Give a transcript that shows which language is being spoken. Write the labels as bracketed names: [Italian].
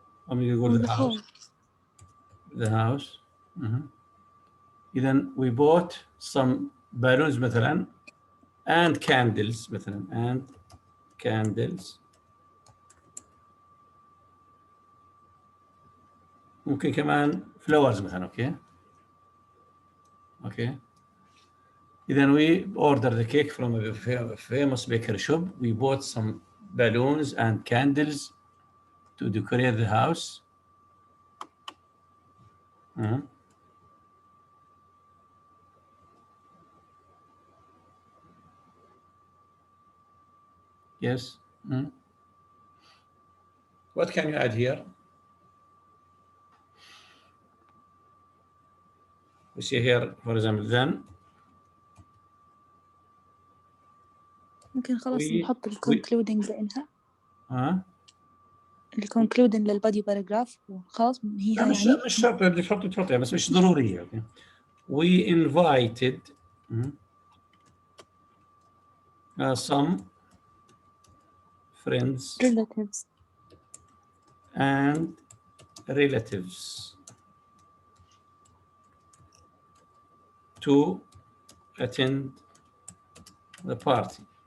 [English] يقول the house. إذن we bought some balloons مثلا and candles مثلا and candles. [Arabic] ممكن كمان flowers مثلا. [English] okay. إذن we ordered the cake from a famous bakery shop. We bought some balloons and candles to decorate the house. Yes. What can you add here? We see here, for example, then. [Arabic] ممكن خلاص نحط concluding لإنها. concluding للبادي باراجراف وخلاص هي يعني. مش شرط اللي تحطها بس مش ضرورية. [English] We invited some friends and relatives to attend the party.